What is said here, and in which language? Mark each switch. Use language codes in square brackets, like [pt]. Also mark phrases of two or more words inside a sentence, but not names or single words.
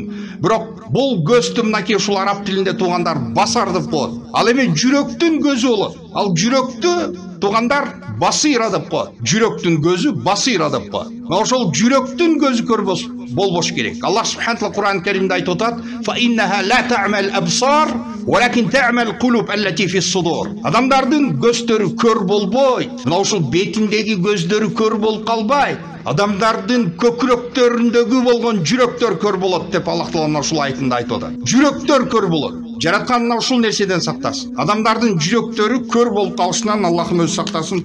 [ky] Бирок бул көздү мынакей ушул араб тилинде тугандар басар деп коет. Ал эми жүрөктүн көзү болот. Ал жүрөктү тугандар басыйра деп коет. Жүрөктүн көзү басыйра деп коет. Ошол жүрөктүн көзү болбош керек. Аллах [ar] سبحانه و [ky] Кур'ан Каримде айтып атат: [ar] "فإنها لا تعمى الأبصار ولكن تعمى القلوب التي في الصدور." [ky] Адамдардын көздөрү көр болбойт. Мына ушул бетиндеги көздөрү көр болуп калбайт. Адамдардын көкүрөктөрүндөгү болгон жүрөктөр көр болот деп Аллах Таала ушул аятында айтып атат. Жүрөктөр көр болот. Жараткан ушул нерседен сактасын. Адамдардын жүрөктөрү көр болуп калышынан Аллахым өзү сактасын.